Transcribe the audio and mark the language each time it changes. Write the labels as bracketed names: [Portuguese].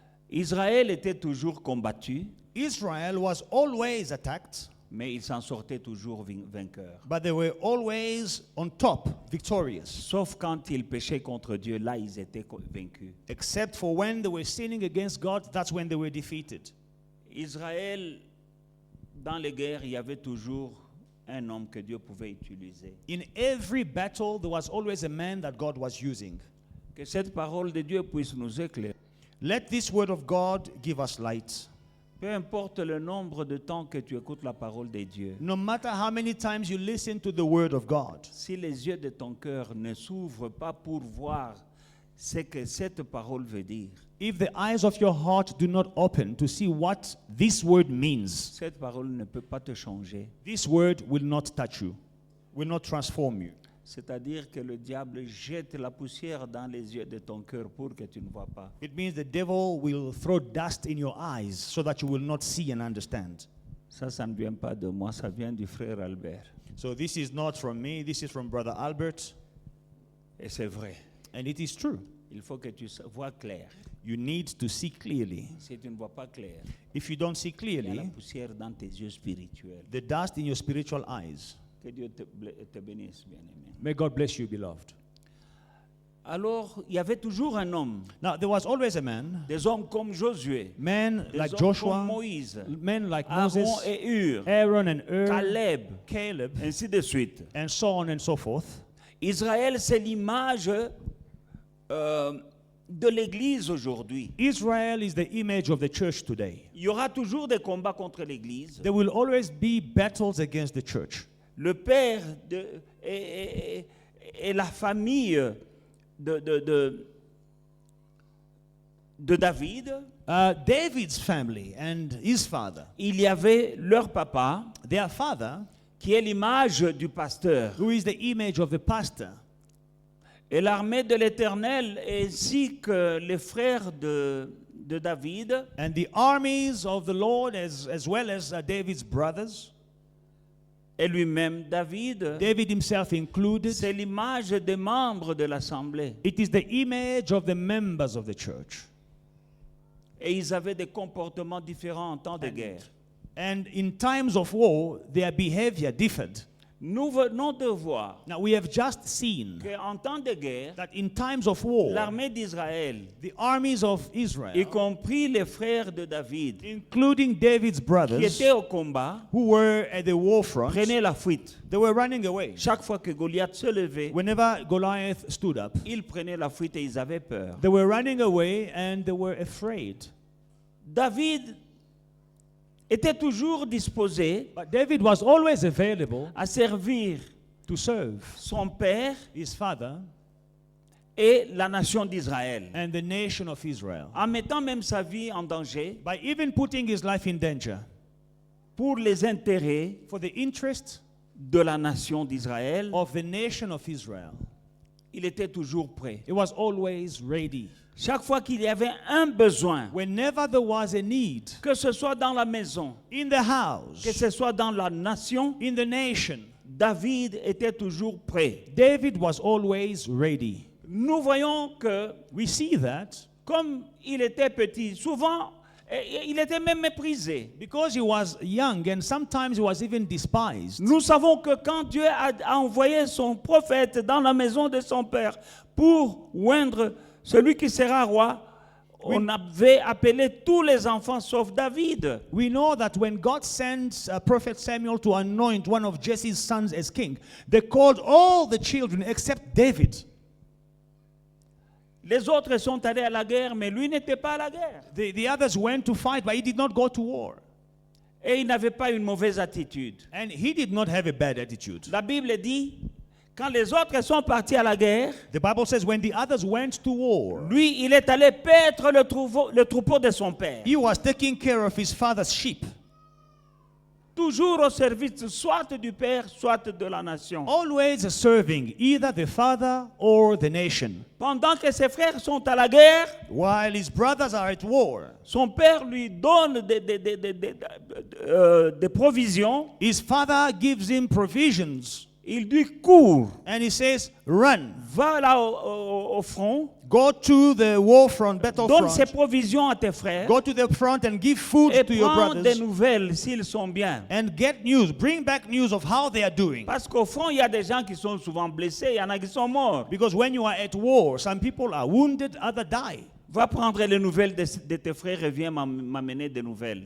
[French] Israël était toujours combattu, [English] Israel was always attacked, [French] mais il s'en sortait toujours vainqueur. [English] but they were always on top, victorious. [French] Sauf quand ils péchaient contre Dieu, là ils étaient vaincus. [English] Except for when they were sinning against God, that's when they were defeated. [French] Israël, dans les guerres, il y avait toujours un homme que Dieu pouvait utiliser. [English] In every battle, there was always a man that God was using. [French] Que cette parole de Dieu puisse nous éclairer. [English] Let this word of God give us light. [French] Peu importe le nombre de temps que tu écoutes la parole de Dieu, [English] No matter how many times you listen to the word of God, [French] si les yeux de ton cœur ne s'ouvrent pas pour voir ce que cette parole veut dire, [English] if the eyes of your heart do not open to see what this word means, [French] cette parole ne peut pas te changer. [English] this word will not touch you, will not transform you. [French] C'est-à-dire que le diable jette la poussière dans les yeux de ton cœur pour que tu ne vois pas. [English] It means the devil will throw dust in your eyes so that you will not see and understand. [French] Ça ne vient pas de moi, ça vient du frère Albert. [English] So this is not from me, this is from Brother Albert, [French] Et c'est vrai. [English] and it is true. [French] Il faut que tu vois clair. [English] You need to see clearly. [French] Si tu ne vois pas clair, [English] If you don't see [French] il y a la [English] clearly, [French] poussière dans tes yeux spirituels. [English] the dust in your spiritual eyes. [French] Que Dieu te bénisse, bien-aimé. [English] May God bless you, beloved. [French] Alors, il y avait toujours un homme, [English] Now, there was always a man, [French] des hommes comme Josué, [English] men [French] des [English] like [French] hommes [English] Joshua, [French] comme Moïse, [English] men like [French] Aaron [English] Moses, [French] et Hur, [English] Aaron and Ur, [French] Caleb, [English] Caleb, [French] ainsi de suite. [English] and so on and so forth. [French] Israël, c'est l'image de l'Église aujourd'hui. [English] Israel is the image of the church today. [French] Il y aura toujours des combats contre l'Église. [English] There will always be battles against the church. [French] Le père et la famille de David, [English] David's family and his father, [French] il y avait leur papa, [English] their father, [French] qui est l'image du pasteur. [English] who is the image of the pastor, [French] Et l'armée de l'Éternel, ainsi que les frères de David, [English] and the armies of the Lord, as well as David's brothers, [French] et lui-même David, [English] David himself included. [French] c'est l'image des membres de l'Assemblée. [English] It is the image of the members of the church. [French] Et ils avaient des comportements différents en temps de guerre. [English] And in times of war, their behavior differed. [French] Nous venons de voir [English] Now we have just seen [French] qu'en temps de guerre, [English] that in times of war, [French] l'armée d'Israël, [English] the armies of [French] y [English] Israel, [French] compris les frères de David, [English] including David's [French] qui [English] brothers, [French] étaient au combat, [English] who were at the war front, [French] prenaient la fuite. [English] they were running away. [French] Chaque fois que Goliath se levait, [English] Whenever Goliath stood up, [French] ils prenaient la fuite et ils avaient peur. [English] they were running away and they were afraid. [French] David était toujours disposé [English] But David was always available [French] à servir [English] to serve [French] son père [English] his father [French] et la nation d'Israël, [English] and the nation of Israel, [French] en mettant même sa vie en danger [English] by even putting his life in danger [French] pour les intérêts [English] for the interest [French] de la nation d'Israël. [English] of the nation of Israel. [French] Il était toujours prêt. [English] It was always ready. [French] Chaque fois qu'il y avait un besoin, [English] Whenever there was a need [French] que ce soit dans la maison, [English] in the house, [French] que ce soit dans la nation, [English] in the nation, [French] David était toujours prêt. [English] David was always ready. [French] Nous voyons que, [English] We see that [French] comme il était petit, souvent, il était même méprisé. [English] because he was young and sometimes he was even despised. [French] Nous savons que quand Dieu a envoyé son prophète dans la maison de son père pour oindre celui qui sera roi, on avait appelé tous les enfants sauf David. [English] We know that when God sent Prophet Samuel to anoint one of Jesse's sons as king, they called all the children except David. [French] Les autres sont allés à la guerre, mais lui n'était pas à la guerre. [English] The others went to fight, but he did not go to war. [French] Et il n'avait pas une mauvaise attitude. [English] And he did not have a bad attitude. [French] La Bible dit, quand les autres sont partis à la guerre, [English] The Bible says when the others went to war, [French] lui, il est allé paître le troupeau de son père. [English] he was taking care of his father's sheep, [French] Toujours au service soit du père, soit de la nation. [English] always serving either the father or the nation. [French] Pendant que ses frères sont à la guerre, [English] While his brothers are at war, [French] son père lui donne des provisions. [English] his father gives him provisions [French] Il lui court, [English] and he says, run, [French] va là au front, [English] go to the war front, [French] donne ses [English] battlefront, [French] provisions à tes frères [English] go to the front and give food [French] et [English] to your [French] prends des [English] brothers [French] nouvelles s'ils sont bien. [English] and get news, bring back news of how they are doing. [French] Parce qu'au front, il y a des gens qui sont souvent blessés, il y en a qui sont morts. [English] Because when you are at war, some people are wounded, others die. [French] Va prendre les nouvelles de tes frères et viens m'amener des nouvelles.